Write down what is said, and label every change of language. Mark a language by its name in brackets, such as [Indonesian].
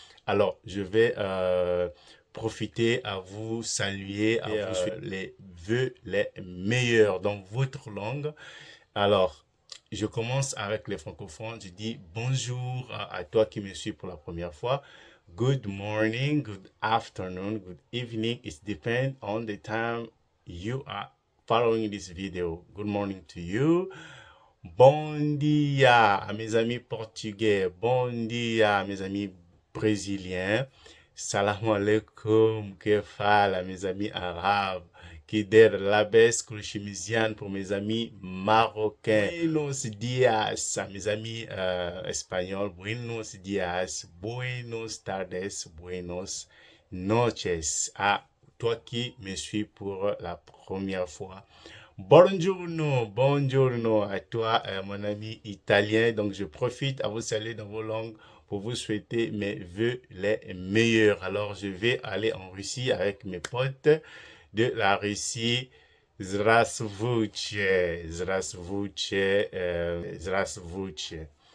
[French] Alors, je vais profiter à vous saluer, à vous souhaiter les vœux les meilleurs dans votre langue. Alors, je commence avec les francophones. Je dis bonjour à toi qui me suis pour la première fois. [English] Good morning, good afternoon, good evening. It depends on the time you are following this video. Good morning to you. [Portuguese] Bon dia [French] à mes amis portugais. Bon dia à mes amis brésiliens. [Arabic] Salam alaikum, kefal [French] à mes amis arabes. [Arabic] Kider labes chimisian [French] pour mes amis marocains. [Spanish] Buenos dias [French] à mes amis espagnols. [Spanish] Buenos dias, buenos tardes, buenos noches. [French] À toi qui me suis pour la première fois. [Italian] Buongiorno, buongiorno [French] à toi, mon ami italien. Donc, je profite à vous saluer dans vos langues pour vous souhaiter mes vœux les meilleurs. Alors, je vais aller en Russie avec mes potes de la Russie. [Russian] Здравствуйте, здравствуйте, здравствуйте.